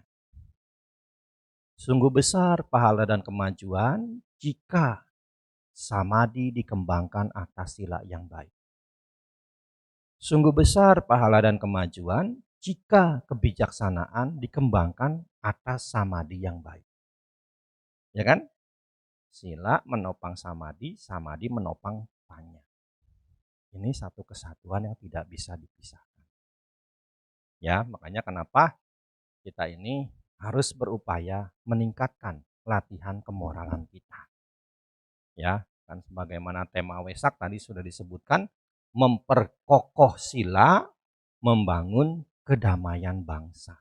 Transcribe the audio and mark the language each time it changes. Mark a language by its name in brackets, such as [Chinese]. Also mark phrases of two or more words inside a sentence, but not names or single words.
[Indonesian] Sungguh besar pahala dan kemajuan jika samadhi dikembangkan atas sila yang baik. Sungguh besar pahala dan kemajuan jika kebijaksanaan dikembangkan atas samadhi yang baik. Ya kan? Sila menopang samadhi, samadhi menopang panya. Ini satu kesatuan yang tidak bisa dipisahkan. Ya, makanya kenapa kita ini harus berupaya meningkatkan latihan kemoralan kita. Ya, kan sebagaimana tema Wesak tadi sudah disebutkan, memperkokoh sila, membangun kedamaian bangsa.